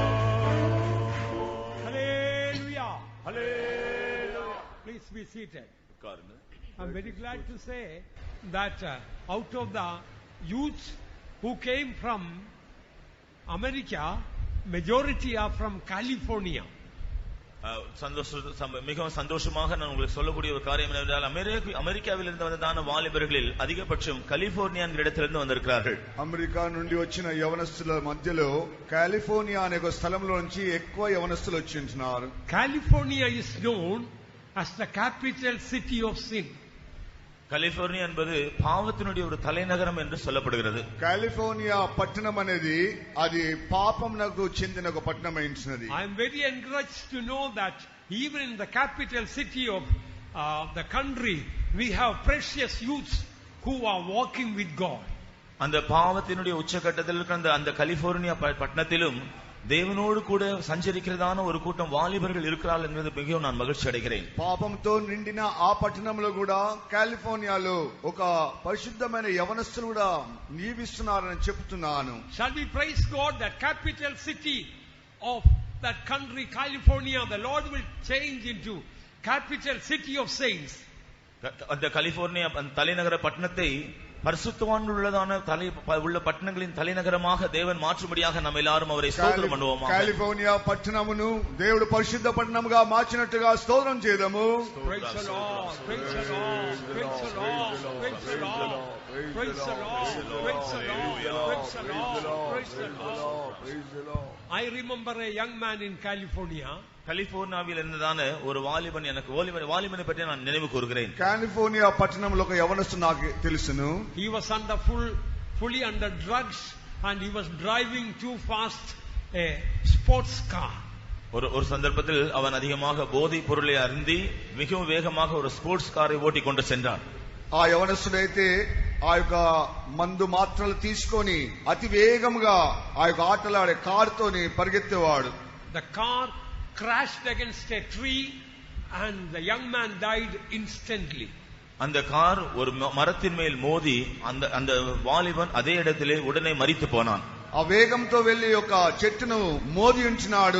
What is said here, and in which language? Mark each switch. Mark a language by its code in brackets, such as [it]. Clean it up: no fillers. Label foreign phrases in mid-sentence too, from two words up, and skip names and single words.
[en] Hallelujah. Hallelujah. Please be seated. I'm very glad to say that out of the youths who came from America, majority are from California. [ta] மிகவும் சந்தோஷமாக நான் உங்களுக்கு சொல்லக்கூடிய ஒரு காரியம் என்னவென்றால் அமெரிக்காவில் இருந்து வந்ததான வாலிபர்களில் அதிகபட்சம் கலிபோர்னியா என்கிற இடத்திலிருந்து வந்திருக்கிறார்கள். [te] అమెరికా నుండి వచ్చిన యవనస్తుల మధ్యలో కాలిఫోర్నియా అనే ఒక స్థలంలో నుంచి ఎక్కువ యవనస్తులు వచ్చి ఉంటున్నారు. [en] California is known as the capital city of sin. [ta] கலிபோர்னியா என்பது பாவத்தினுடைய ஒரு தலைநகரம் என்று சொல்லப்படுகிறது. [te] కాలిఫోర్నియా పట్టణం అనేది అది పాపమునకు చెందిన ఒక పట్టణం అయినది. [en] I am very encouraged to know that even in the capital city of the country, we have precious youths who are walking with God. [ta] அந்த பாவத்தினுடைய உச்சகட்டத்தில் இருக்கிற அந்த கலிபோர்னியா பட்டணத்திலும் தேவனோடு கூட சஞ்சரிக்கிறதான ஒரு கூட்டம் வாலிபர்கள் இருக்கிறார்கள் என்பது மிகவும் நான் மகிழ்ச்சி அடைகிறேன். [te] పాపంతో నిండిన ఆ పట్టణంలో కూడా కాలిఫోర్నియాలో ఒక పరిశుద్ధమైన యవనస్తులు కూడా జీవిస్తున్నారని చెప్తున్నాను. [en] Shall we praise God that capital city of that country, California, the Lord will change into capital city of saints. [ta] அந்த கலிபோர்னியா தலைநகர பட்டணத்தை பரிசுத்தவான்கள் உள்ள பட்டணங்களின் தலைநகரமாக தேவன் மாற்றும்படியாக நம்ம எல்லாரும் அவரை ஸ்தோத்திரம் பண்ணுவோம். [te] కాలిఫోర్నియా పట్టణమును దేవుడు పరిశుద్ధ పట్టణముగా మార్చినట్టుగా స్తోత్రం చేద్దాము. [en] Praise the Lord, praise the Lord, praise the Lord, praise the Lord, praise the Lord, praise the Lord, praise the Lord, praise the Lord. I remember a young man in California. [ta] கலிபோர்னியாவில் இருந்ததான ஒரு வாலிபன் எனக்கு வாலிபனை பற்றி நான் நினைவு கூறுகிறேன். [te] కాలిఫోర్నియా పట్టణంలో ఒక యవనస్తుడు నాకు తెలుసును. [en] He was fully under drugs and he was driving too fast a sports car. [ta] ஒரு சந்தர்ப்பத்தில் அவன் அதிகமாக போதைப் பொருளை அருந்தி மிகவும் வேகமாக ஒரு [en] sports car [ta] ஓட்டிக் கொண்டு சென்றான். [te] ఆ యవనస్తుడైతే ఆ యొక్క మందు మాత్రలు తీసుకొని అతి వేగంగా ఆ యొక్క ఆటలాడే కారుతోని పరిగెత్తేవాడు. [en] The car crashed against a tree and the young man died instantly. [ta] அந்த கார் ஒரு மரத்தின் மேல் மோதி அந்த வாலிபன் அதே இடத்திலே உடனே மரித்து போனான். [te] ఆ వేగంతో వెళ్లి ఒక చెట్టును మోది ఉంచినాడు.